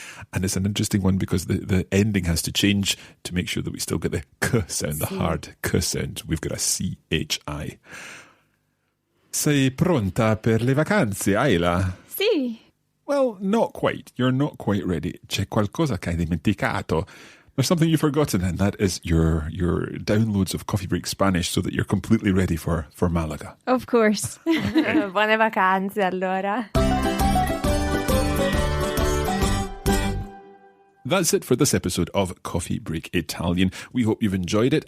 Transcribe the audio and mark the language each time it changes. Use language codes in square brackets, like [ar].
[en] And it's an interesting one because the ending has to change to make sure that we still get the K sound, the hard K sound. We've got a C-H-I. [it] Sei pronta per le vacanze, Isla? Sì. [en] Well, not quite. You're not quite ready. [it] C'è qualcosa che hai dimenticato. [en] There's something you've forgotten, and that is your downloads of Coffee Break Spanish so that you're completely ready for Malaga. Of course. [it] Buone vacanze allora. [en] That's it for this episode of Coffee Break Italian. We hope you've enjoyed it.